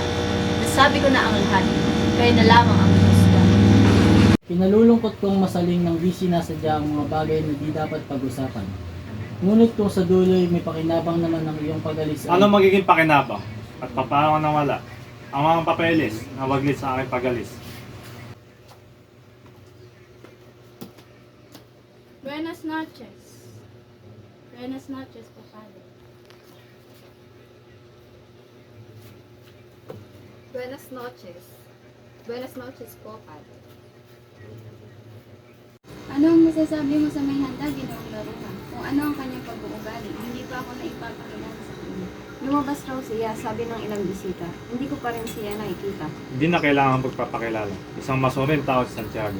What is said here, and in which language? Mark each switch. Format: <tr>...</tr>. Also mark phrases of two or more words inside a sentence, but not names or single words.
<tl>Nasabi ko na ang lahat, kaya na lamang ang husga. Pinalulungkot kong masaling ng busy na sadya ang mga bagay na di dapat pag-usapan. Ngunit kung sa duloy may pakinabang naman ng iyong pagalis ay... Ano magiging pakinabang? At papaano nawala? Ang mga papeles na waglit sa aking pagalis.</tl> <es>Buenas noches. noches. Buenas noches po, Padre. Buenas noches. Buenas noches po, Padre.</es> <tl>Ano ang masasabi mo sa may handa, Ginoong Laruha? Kung ano ang kanyang pag-uugali, hindi pa ako naipapakilala sa kanya. Lumabas raw siya, sabi ng ilang bisita. Hindi ko pa rin siya nakikita. Hindi na kailangan pagpapakilala. Isang masunurin tao si Santiago.</tl>